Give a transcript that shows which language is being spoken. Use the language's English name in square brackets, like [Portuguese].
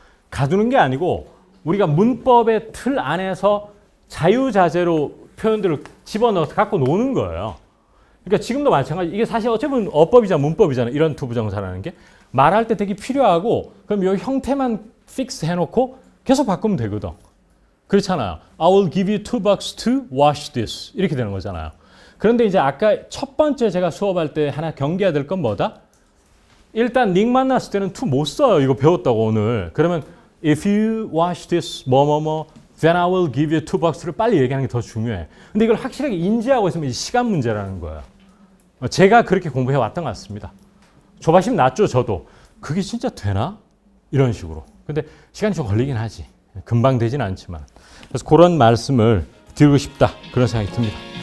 [Korean] 가두는 게 아니고 우리가 문법의 틀 안에서 자유자재로 표현들을 집어넣어서 갖고 노는 거예요. 그러니까 지금도 마찬가지. 이게 사실 어쩌면 어법이잖아, 문법이잖아. 이런 투부정사라는 게 말할 때 되게 필요하고 그럼 이 형태만 픽스 해놓고 계속 바꾸면 되거든. 그렇잖아요. [English] I will give you $2 to wash this. [Korean] 이렇게 되는 거잖아요. 그런데 이제 아까 첫 번째 제가 수업할 때 하나 경계해야 될 건 뭐다? 일단 닉 만났을 때는 to 못 써요. 이거 배웠다고 오늘. [English] 그러면 if you wash this [Korean] 뭐뭐뭐 [English] then I will give you $2를 [Korean] 빨리 얘기하는 게 더 중요해. 근데 이걸 확실하게 인지하고 있으면 이제 시간 문제라는 거예요. 제가 그렇게 공부해 왔던 것 같습니다. 조바심 났죠, 저도. 그게 진짜 되나? 이런 식으로. 근데 시간이 좀 걸리긴 하지. 금방 되진 않지만. 그래서 그런 말씀을 드리고 싶다. 그런 생각이 듭니다.